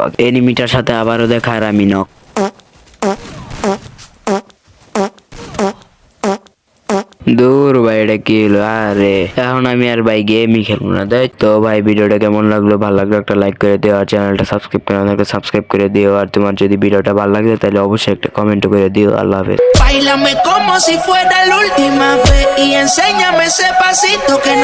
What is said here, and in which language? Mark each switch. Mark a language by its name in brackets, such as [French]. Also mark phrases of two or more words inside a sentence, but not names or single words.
[Bangla] এনিমিটার সাথে আবারও দেখা, আর আমি নক। দূর ভাই এটা কি হলো? আরে এখন আমি আর ভাই গেমই খেলবো না, তাই তো। ভাই ভিডিওটা কেমন লাগলো, ভালো লাগলো একটা লাইক করে দিও, আর চ্যানেলটা সাবস্ক্রাইব করে আমাকে সাবস্ক্রাইব করে দিও। আর তোমার যদি ভিডিওটা ভালো লাগে তাহলে অবশ্যই একটা কমেন্ট করে দিও। আল্লাহ হাফেজ। [Spanish] Báilame como si fuera la última vez y enséñame ese pasito que